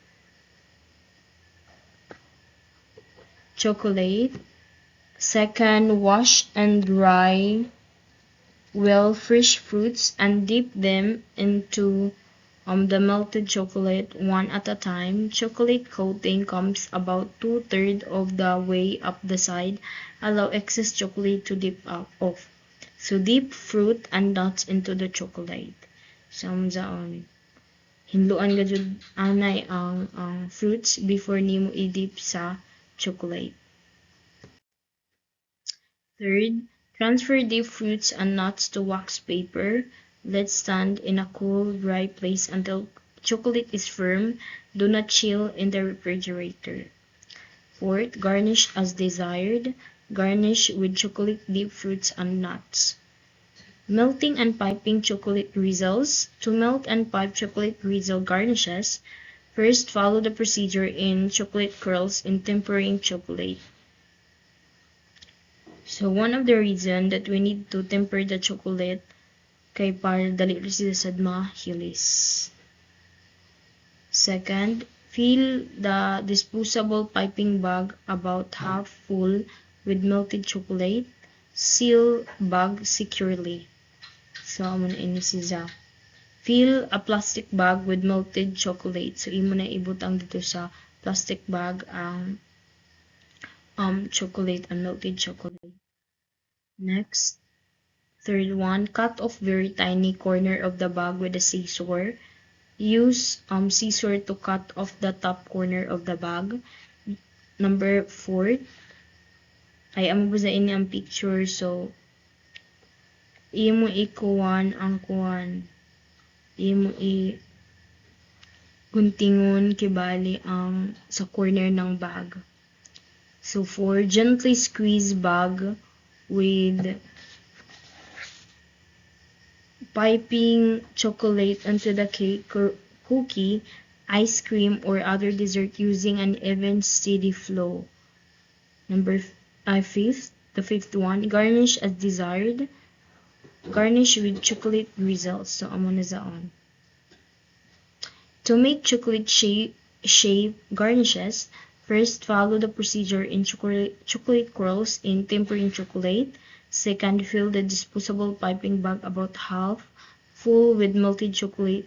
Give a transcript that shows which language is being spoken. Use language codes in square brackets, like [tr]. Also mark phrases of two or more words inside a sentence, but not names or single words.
[en] Second, wash and dry well fresh fruits and dip them into the melted chocolate one at a time. Chocolate coating comes about 2/3 of the way up the side. Allow excess chocolate to dip off. So dip fruit and nuts into the chocolate. [hil] Samzaon. Hinluan ka jud anay ang fruits before nimo i-dip sa chocolate. [en] Third, transfer the fruits and nuts to wax paper. Let stand in a cool, dry place until chocolate is firm. Do not chill in the refrigerator. Fourth, garnish as desired. Garnish with chocolate-dipped fruits and nuts. Melting and piping chocolate drizzles. To melt and pipe chocolate drizzle garnishes, first follow the procedure in chocolate curls in tempering chocolate. So one of the reason that we need to temper the chocolate [hil] kay para dali sila sad mahilis. [en] Second, fill the disposable piping bag about half full with melted chocolate. Seal bag securely. [hil] So amo na ini siya. [en] Fill a plastic bag with melted chocolate. [hil] So imo na ibutang dito sa [en] plastic bag [hil] ang [en] chocolate and melted chocolate. Next, third one, cut off very tiny corner of the bag with a scissor. Use scissor to cut off the top corner of the bag. [hil] Number 4, ay amo ba sa ini ang picture, so imo ikuwan ang kuwan. Imo guntingon kibali ang sa corner ng bag. [en] So 4, gently squeeze bag with piping chocolate into the cake, cookie, ice cream, or other dessert using an even steady flow. Number 5, the fifth one, garnish as desired. Garnish with chocolate drizzles. [hil] So, amo na zaon. [en] To make chocolate shape garnishes, first follow the procedure in chocolate curls in tempering chocolate. Second, fill the disposable piping bag about half full with melted chocolate.